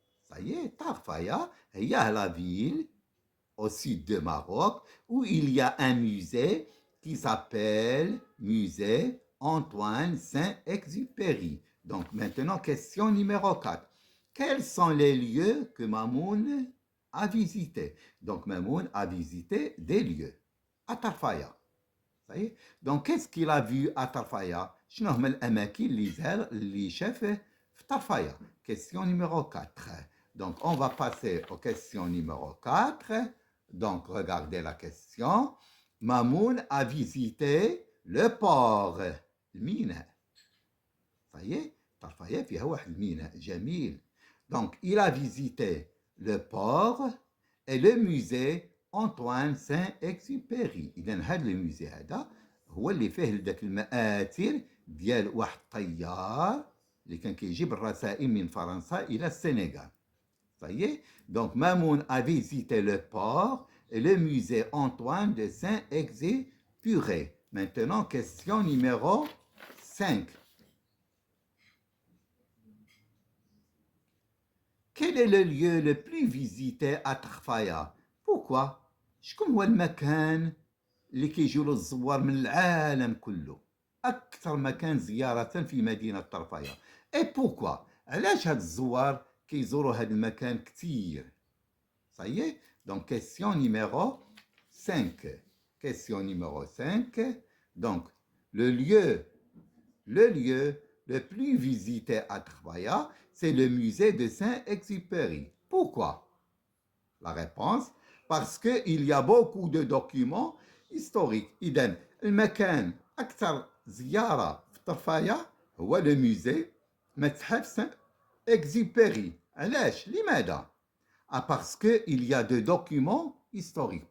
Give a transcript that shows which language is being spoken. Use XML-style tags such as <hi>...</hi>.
<fr>Ça y est, Tarfaya, il y a la ville au sud du Maroc où il y a un musée qui s'appelle Musée Antoine Saint-Exupéry. Donc maintenant, question numéro 4. Quels sont les lieux que Mamoun a visités? Donc Mamoun a visité des lieux à Tarfaya. Donc, qu'est-ce qu'il a vu à Tarfaya?</fr> <ar>شنو هما الأماكن اللي شافه في Tarfaya?</ar> <fr>Question numéro 4. Donc, on va passer aux questions numéro 4. Donc, regardez la question. Mamoun a visité le port. الميناء. Ça y est, Tarfaya</fr> <ar>فيها واحد الميناء جميل.</ar> <fr>Donc, il a visité le port et le musée أنطوان سان إكسيبيري.</fr> <ar>إذا هذا الموزي هذا هو اللي فيه ذاك المآثر ديال واحد الطيار اللي كان كيجيب الرسائل من فرنسا إلى السنغال.</ar> <fr>Ça y est. Donc Mamoun a visité le port et le musée Antoine de Saint-Exupéry. Maintenant, question numéro 5. Quel est le lieu le plus visité à Tarfaya? Pourquoi?</fr> <ar>شكون هو المكان اللي كيجيو له الزوار من العالم كله؟ أكثر مكان زيارة في مدينة طرفايا.</ar> <fr>إي بوكوا؟</fr> <ar>علاش هاد الزوار كيزوروا هاد المكان كتير؟ صايي؟</ar> <fr>دونك كيسيون نيميرو 5. Question numéro 5. Donc, le lieu le plus visité à Tarfaya, c'est le musée de Saint-Exupéry. Pourquoi? La réponse, parce qu'il y a beaucoup de documents historiques.</fr> <ar>إذن المكان أكثر زيارة في طرفايا هو</ar> <fr>le musée</fr> <ar>متحف سان إكزيبيري. علاش؟ لماذا؟</ar> <fr>parce qu'il y a des documents historiques.</fr>